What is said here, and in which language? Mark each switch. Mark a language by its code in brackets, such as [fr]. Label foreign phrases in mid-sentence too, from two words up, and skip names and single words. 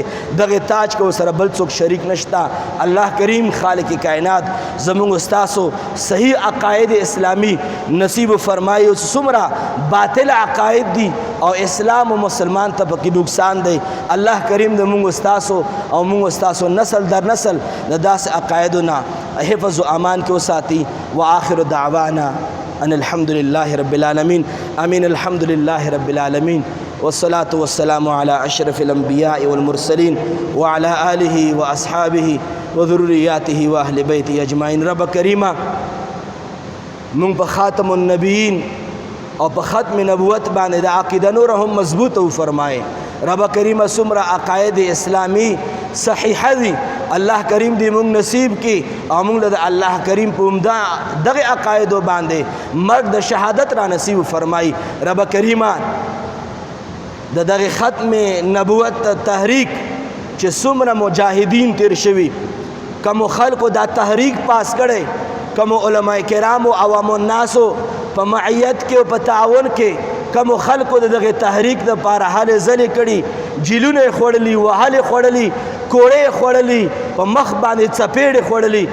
[ps] دغه تاج کې ورسره بل څوک شریک نشته. الله کریم خالق کائنات زموږ ستاسو صحیح عقاید اسلامی نصیب فرمایي. او څومره باطل عقاید دي او اسلام او مسلمان ته پکې نقصان دی الله کریم د موږ ستاسو او موږ ستاسو نسل در نسل د داسې عقایدو نه حفظ و امان کې وساتي. [ar] واخر دعوانا ان الحمد لله رب العالمين امين. الحمد لله رب العالمين والصلاة والسلام على أشرف الأنبياء والمرسلين وعلى آله وأصحابه وذرياته وأهل بيته أجمعين. [ps] رب كريما [ar] من بخاتم النبيين [ps] او په ختم نبوت باندې د عقیده نور هم مضبوط او فرمایي رب کریم سمرا عقاید اسلامی صحیحه دي الله کریم دې مونږ نصیب کی او مونږ د الله کریم په عمده دغه عقایدو باندې مرګ د شهادت را نصیب فرمای. رب کریم د دغه ختم نبوت تحریک چې څومره مجاهدین تیر شوي کوم خلکو دا تحریک پاس کړي کوم علماء کرام او عوام الناس په معیت کې او په تعاون کې کوم خلکو دغه تحریک د پاره حال زلي کړي جیلونه خوړلي وهاله خوړلي کوړې خوړلي په مخ باندې چپېړې خوړلي.